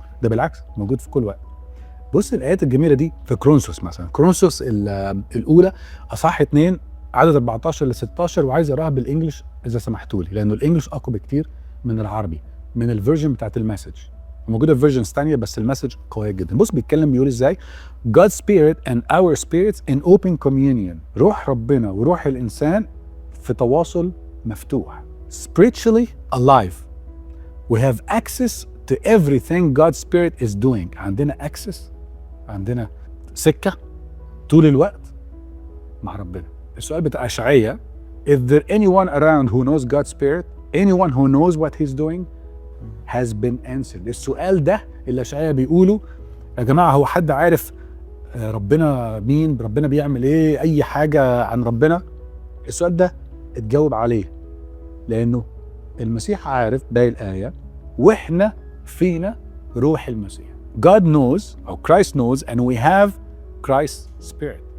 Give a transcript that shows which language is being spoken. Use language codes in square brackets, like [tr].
[ar] ده بالعكس موجود في كل وقت. بص الايات الجميله دي في كرونسوس مثلا، كرونسوس الاولى اصحاح 2 عدد 14 ل 16، وعايز اقراها بالانجلش اذا سمحتوا لي، لانه الانجلش اقوى بكتير من العربي، من الفيرجن بتاعت المسج. موجوده في فيرجنز ثانيه بس المسج قويه جدا. بص بيتكلم بيقول ازاي: [en] God's spirit and our spirits in open communion. [ar] روح ربنا وروح الانسان في تواصل مفتوح. [en] Spiritually alive. We have access to everything God's spirit is doing. [ar] عندنا access، عندنا سكه طول الوقت مع ربنا. السؤال بتاع اشعياء: [en] Is there anyone around who knows God's spirit? Anyone who knows what he's doing has been answered. [ar] السؤال ده اللي اشعياء بيقوله: يا جماعه هو حد عارف ربنا مين؟ ربنا بيعمل ايه؟ اي حاجه عن ربنا؟ السؤال ده اتجاوب عليه، لانه المسيح عارف باقي الايه، واحنا فينا روح المسيح. [en] God knows او Christ knows and we have Christ's spirit.